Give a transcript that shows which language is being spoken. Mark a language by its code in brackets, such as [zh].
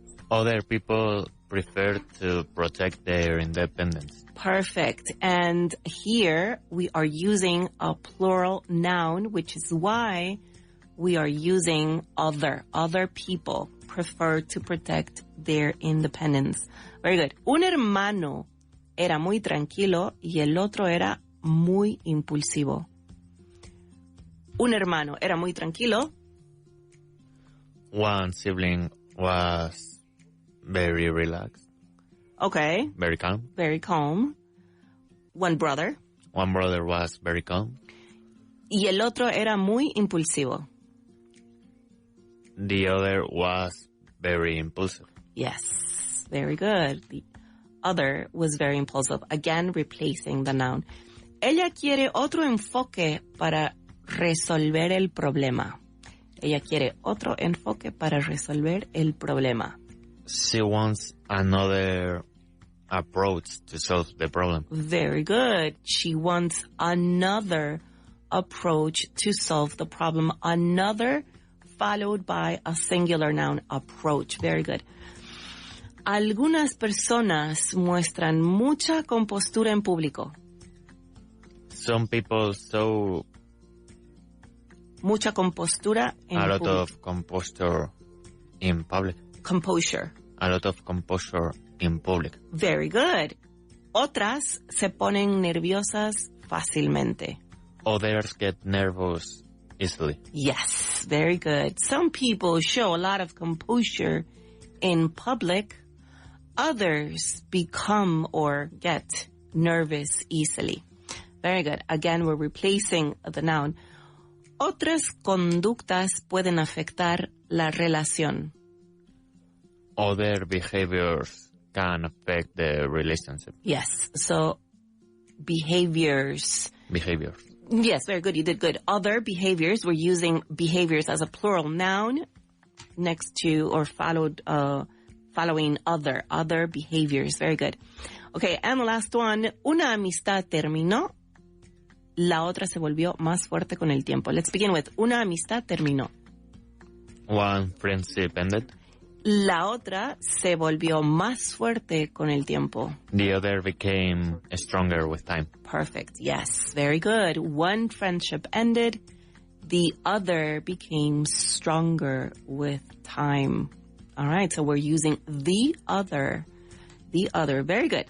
[en] Other people prefer to protect their independence. Perfect. And here we are using a plural noun, which is why we are using other. Other people prefer to protect their independence. Very good. [es] Un hermano era muy tranquilo y el otro era muy impulsivo. Un hermano era muy tranquilo. [en] One sibling was very relaxed. Okay. Very calm. Very calm. One brother. One brother was very calm. [es] Y el otro era muy impulsivo. [en] The other was very impulsive. Yes. Very good. The other was very impulsive. Again, replacing the noun. [es] Ella quiere otro enfoque para resolver el problema. Ella quiere otro enfoque para resolver el problema. [en] She wants another approach to solve the problem. Very good. She wants another approach to solve the problem. Another followed by a singular noun, approach. Very good. [es] Algunas personas muestran mucha compostura en público. [en] Some people show [es] mucha compostura en [en] a lot [es] público. [en] of composure in public. Composure. A lot of composure in public. Very good. [es] Otras se ponen nerviosas fácilmente. [en] Others get nervous easily. Yes, very good. Some people show a lot of composure in public. Others become or get nervous easily. Very good. Again, we're replacing the noun. [es] Otras conductas pueden afectar la relación. [en] Other behaviors can affect the relationship. Yes. So, behaviors. Behaviors. Yes, very good. You did good. Other behaviors. We're using behaviors as a plural noun next to or following other behaviors. Very good. Okay, and the last one. [es] Una amistad terminó. La otra se volvió más fuerte con el tiempo. [en] Let's begin with [es] una amistad terminó. [en] One friendship ended. [es] La otra se volvió más fuerte con el tiempo. [en] The other became stronger with time. Perfect. Yes. Very good. One friendship ended. The other became stronger with time. All right. So we're using the other. The other. Very good.